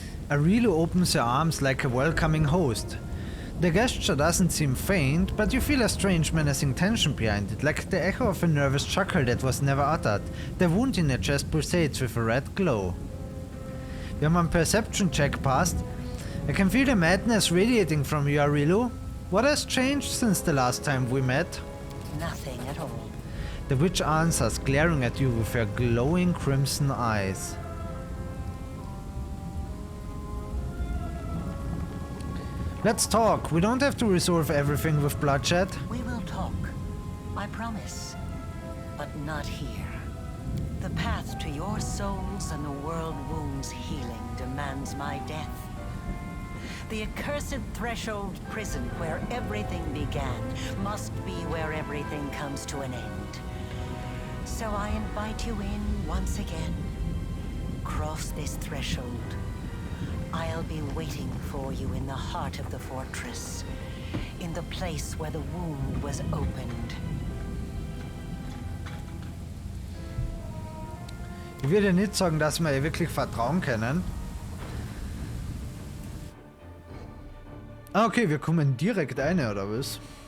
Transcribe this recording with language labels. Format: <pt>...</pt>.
<en>Aurelio opens her arms like a welcoming host. The gesture doesn't seem faint, but you feel a strange menacing tension behind it, like the echo of a nervous chuckle that was never uttered. The wound in her chest pulsates with a red glow.</en> <de>Wir haben einen</de> <en>Perception check passed. I can feel the madness radiating from you, Aurelio. What has changed since the last time we met? Nothing at all. The witch answers, glaring at you with her glowing crimson eyes. Let's talk. We don't have to resolve everything with bloodshed. We will talk. I promise. But not here. The path to your souls and the world wound's healing demands my death. The accursed threshold prison where everything began must be where everything comes to an end. So I invite you in once again. Cross this threshold. I'll be waiting for you in the heart of the fortress, in the place where the wound was opened.</en> <de>Ich würde nicht sagen, dass wir ihr wirklich vertrauen können. Ah, okay, wir kommen direkt rein, oder was?</de>